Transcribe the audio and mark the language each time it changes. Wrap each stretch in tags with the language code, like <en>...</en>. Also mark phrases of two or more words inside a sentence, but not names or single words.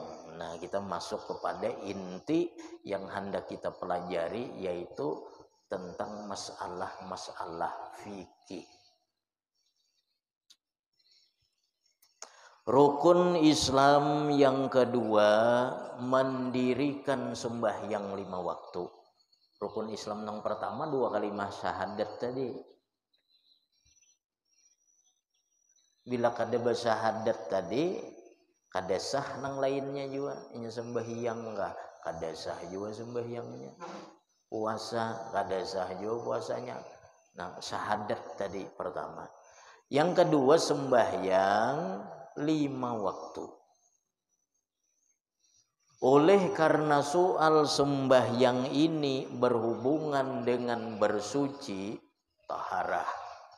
<id>Nah, kita masuk kepada inti yang hendak kita pelajari, yaitu tentang masalah fikih. Rukun Islam yang kedua, mendirikan sembahyang 5 waktu. Rukun Islam yang pertama 2 kalimat syahadat tadi.</id> <bjn>Bila kada bersyahadat tadi, kada sah nang lainnya juga. Ini sembahyang enggak, kada sah juga sembahyangnya.</bjn> <id>Puasa,</id> <bjn>kada sah juga puasanya.</bjn> <id>Nah, syahadat tadi pertama. Yang kedua, sembahyang 5 waktu. Oleh karena soal sembahyang ini berhubungan dengan bersuci, taharah.</id>